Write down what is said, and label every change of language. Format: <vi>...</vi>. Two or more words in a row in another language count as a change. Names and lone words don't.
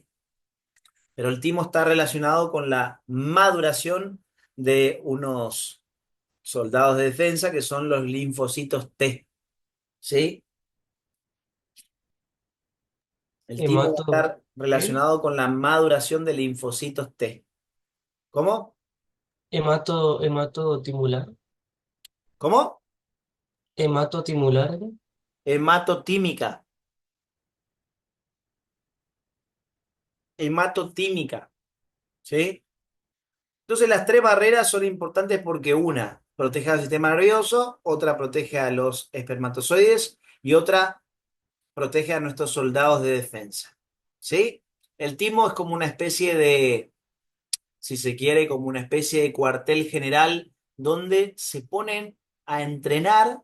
<es>Pero el timo está relacionado con la maduración de unos soldados de defensa que son los linfocitos T, ¿sí? El timo va a Hemato, estar ¿qué? relacionado con la maduración de linfocitos T. ¿Cómo? Hematotimular. ¿Cómo? Hematotimular. ¿Eh? Hematotímica. Hematotímica, ¿sí? Entonces las tres barreras son importantes porque una protege al sistema nervioso, otra protege a los espermatozoides y otra protege a nuestros soldados de defensa, ¿sí? El timo es como una especie de, si se quiere, como una especie de cuartel general donde se ponen a entrenar.</es>